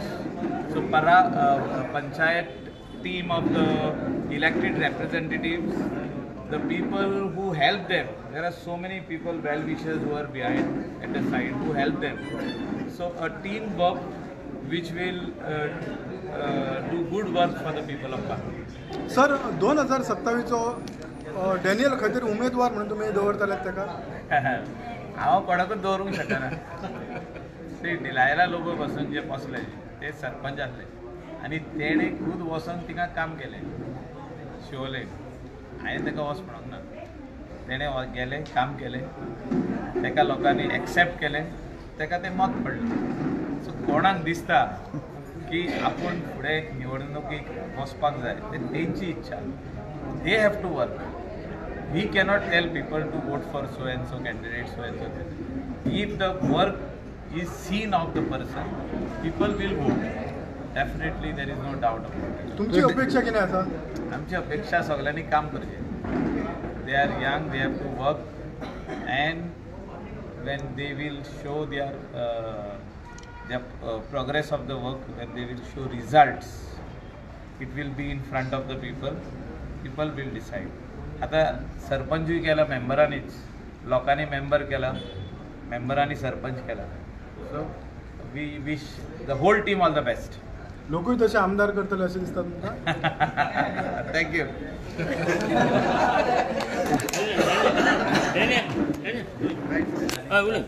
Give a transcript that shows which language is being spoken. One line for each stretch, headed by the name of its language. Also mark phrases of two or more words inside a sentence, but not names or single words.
English: So Panchayat team of the elected representatives, the people who help them, there are so many people, well-wishers who are behind at the side who help them. So a team work which will do good work for the people of Bangladesh.
Konkani: सर 2027चो डॅनियल खैतर उमेदवार म्हणून तुम्ही दवरतलेत तेका? हांव कोणाकूच दवरूंक शकना. ते डिलायरा लोक बसून जे बसले ते सरपंच आसले आनी तेणे खूद वचून थिंगा काम केलें शिवोले. हांवें ताका वच म्हणूंक ना. तेणें गेलें, काम केलें, ताका लोकांनी एक्सेप्ट केलें, ताका तें मत पडलें. सो कोणाक दिसता की आपूण फुडें निवडणुकीक वचपाक जाय, ते तेंची इच्छा.
English: They have to work. We cannot tell people to vote for so and so candidate, so and so सो कॅन्डिडेट, सो एंड सो. If the work is seen of the person, people will vote. Definitely there is no doubt about it.
Konkani: तुमची अपेक्षा कितें आसा? आमची अपेक्षा सगळ्यांनी काम करचें.
English: They are young, they have to work, and when they will show their progress of the work, when they will show results, it will be in front of the people. People will decide.
Konkani: आता सरपंचूय केला मेंबरांनीच, लोकांनी मेंबर केला, मेंबरांनी सरपंच केला.
English: So we wish the whole team all the best.
Konkani: लोकूय तसे आमदार करतले अशें दिसता तुमकां? थँक्यू.